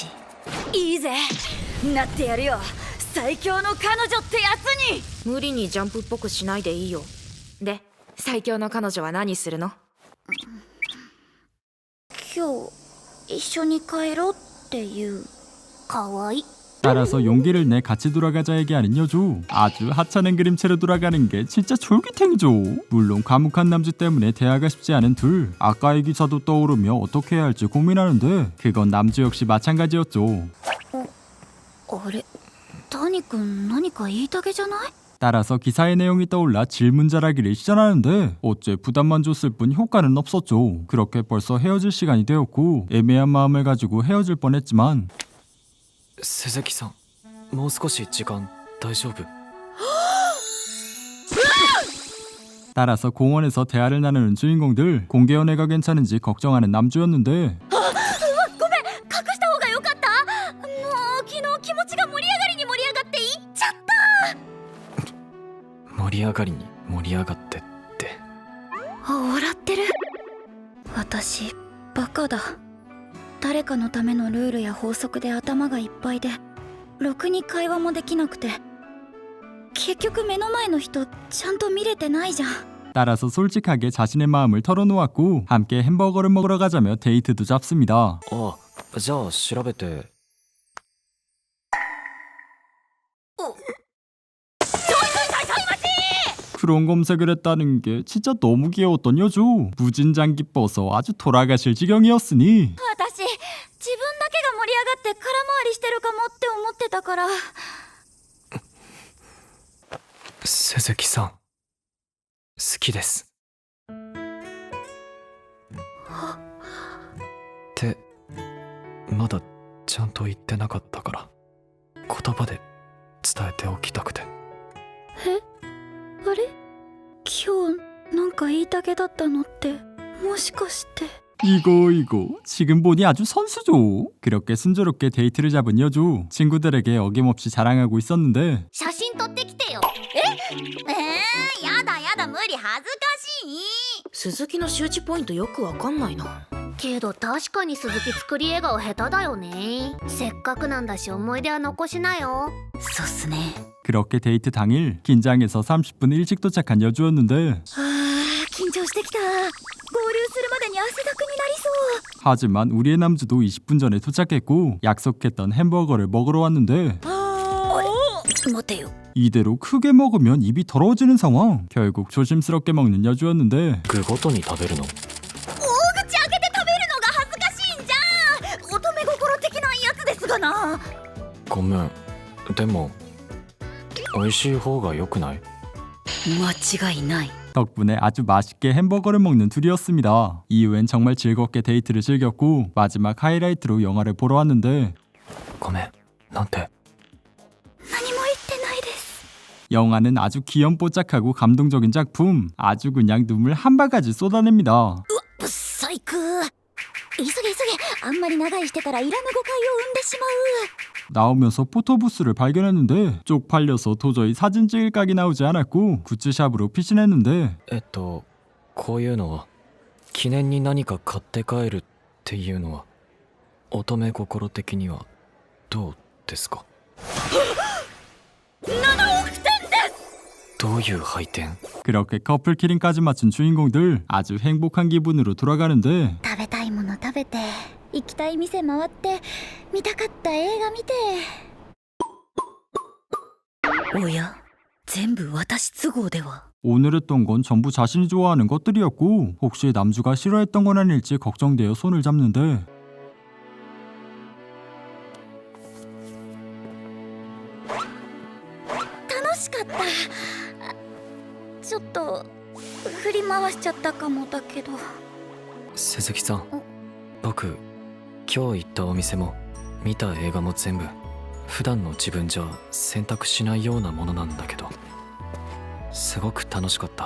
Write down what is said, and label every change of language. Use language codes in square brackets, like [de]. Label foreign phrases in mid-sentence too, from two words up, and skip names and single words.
[ja] いいぜなってやるよ最強の彼女ってやつに。無理にジャンプっぽくしないでいいよ。で最強の彼女は何するの？今日一緒に帰ろうっていう。かわいい。 [ko] 따라서 용기를 내 같이 돌아가자 얘기하는 여주. 아주 하찮은 그림체로 돌아가는 게 진짜 쫄깃행이죠. 물론 과묵한 남주 때문에 대화가 쉽지 않은 둘. 아까의 기사도 떠오르며 어떻게 해야 할지 고민하는데 그건 남주 역시 마찬가지였죠. [ja] あれ谷君何か言いたげじゃない？ [ko] 따라서 기사의 내용이 떠올라 질문자라기를 시전하는데 어째 부담만 줬을 뿐 효과는 없었죠. 그렇게 벌써 헤어질 시간이 되었고 애매한 마음을 가지고 헤어질 뻔했지만 [ja] 鈴木さん、もう少し時間大丈夫？ [ko] 따라서 공원에서 대화를 나누는 주인공들. 공개 연애가 괜찮은지 걱정하는 남주였는데 [ja] 隠した方がよかった。もう昨盛り上がりに盛り上がってって。笑ってる。私バカだ。誰かのためのルールや法則で頭がいっぱいで、ろくに会話もできなくて、結局目の前の人ちゃんと見れてないじゃん。 [ko] 따라서 솔직하게 자신의 마음을 털어놓았고 함께 햄버거를 먹으러 가자며 데이트도 잡습니다. [ja] あ、じゃあ調べて。 [ko] 크롬 검색을 했다는 게 진짜 너무 귀여웠던 여주. 무진장 기뻐서 아주 돌아가실 지경이었으니 [ja] 私自分だけが盛り上がって空回りしてるかもって思ってたから。鈴木さん、好きです。ってまだちゃんと言ってなかったから、言葉で伝えておきたくて。あれ、今日なんか言いたげだったのってもしかして。 [ko] 이거 지금 보니 아주 선수죠. 그렇게 순조롭게 데이트를 잡은 여주. 친구들에게 어김없이 자랑하고 있었는데 [ja] 写真撮ってきてよ。やだやだ、無理、恥ずかしい。鈴木の周知ポイントよくわかんないな。けど確かに鈴木作り笑顔下手だよね。せっかくなんだし思い出は残しなよ。そうっすね。 [ko] 그렇게 데이트 당일 긴장해서 30분 일찍 도착한 여주였는데 [ja] 緊張してきた。合流するまでに汗だくになりそう。 [ko] 하지만 우리의 남주도 20분 전에 도착했고 약속했던 햄버거를 먹으러 왔는데 [ja] 待てよ。 [ko] 이대로 크게 먹으면 입이 더러워지는 상황. 결국 조심스럽게 먹는 여주였는데 [ja] 具ごとに食べるの？大口開けて食べるのが恥ずかしいんじゃん。乙女心的なやつですがな。ごめん。でも美味しい方が良くない？間違いない。 [ko] 덕분에 아주 맛있게 햄버거를 먹는 둘이었습니다. 이후엔 정말 즐겁게 데이트를 즐겼고 마지막 하이라이트로 영화를 보러 왔는데 [ja] ごめん。なんて。何も言ってないです。 [ko] 영화는 아주 귀염뽀짝하고 감동적인 작품. 아주 그냥 눈물 한 바가지 쏟아냅니다. [ja] ブッサイク。急げ急げ。あんまり長居してたらいらぬ誤解を生んでしまう。 [ko] 나오면서 포토부스를 발견했는데 쪽팔려서 도저히 사진 찍을 각이 나오지 않았고 굿즈샵으로 피신했는데 [ja] こういうのは記念に何か買って帰るっていうのは乙女心的にはどうですか？どういう配点？ [ko] 그렇게 커플 키링까지 맞춘 주인공들. 아주 행복한 기분으로 돌아가는데 [ja] 食べたいもの食べて、行きたい店回って、見たかった映画見て。おや、全部私都合では。 [ko] 오늘 했던 건 전부 자신이 좋아하는 것들이었고 혹시 남주가 싫어했던 건 아닐지 걱정되어 손을 잡는데 [ja] 楽しかった。ちょっと振り回しちゃったかもだけど。鈴木さん、僕今日行ったお店も見た映画も全部普段の自分じゃ選択しないようなものなんだけど、すごく楽しかった。